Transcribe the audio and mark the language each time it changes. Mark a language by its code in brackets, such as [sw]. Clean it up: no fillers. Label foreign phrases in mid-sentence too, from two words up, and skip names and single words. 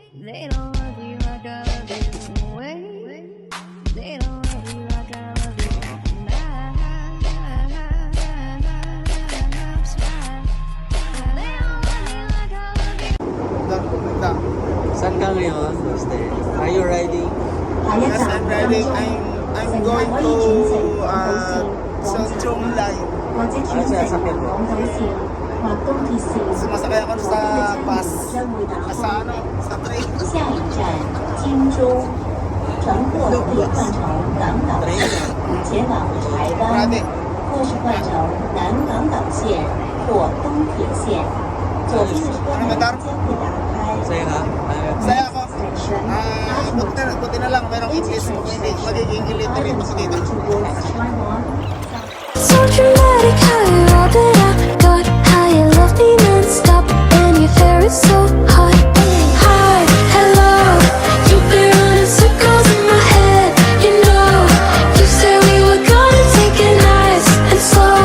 [en] They don't love you like I love you. Wait, they don't love you like I love you. They don't love you like I love you. [tl] Saan ka ngayon, [en] Master? Are you riding? Yes, I'm riding. I'm going to Chong Lai. [tl] Sasakyan mo? Sumasakay ako sa bus. Sa ano? Sa train. [zh] 下一站金钟，乘坐可以换乘港岛线前往台湾， [tl] Grabe. [zh] 或是换乘南港岛线或东铁线。左边的车门将会打开。 [tl] Sa'yo ka? Saya ako. Buti na lang. Merong English. Hindi magiging illiterate ako dito. [en] So dramatic how you wrap it up. God, how you love me non-stop. And your hair is so hot. Hi, hello. You've been running circles in my head. You know, you said we were gonna take it nice and slow.